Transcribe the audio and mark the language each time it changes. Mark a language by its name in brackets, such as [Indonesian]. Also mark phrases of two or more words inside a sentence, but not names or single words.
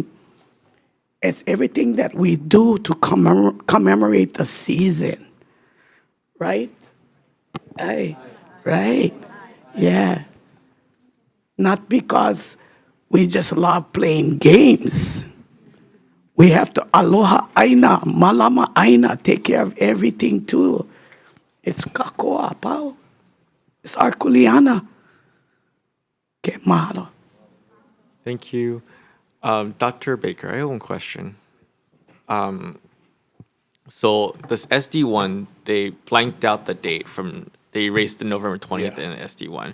[English] It's everything that we do to commemorate the season. Right? Right. Yeah. Not because we just love playing games. We have to [Hawaiian] aloha aina, malama aina, [English] take care of everything too. It's [Hawaiian] kakoa, pao. [English] It's our kuleana. Okay, mahalo. Thank you. Dr. Baker, I have one question. So this SD1, they blanked out the date they erased the November 20th in the SD1.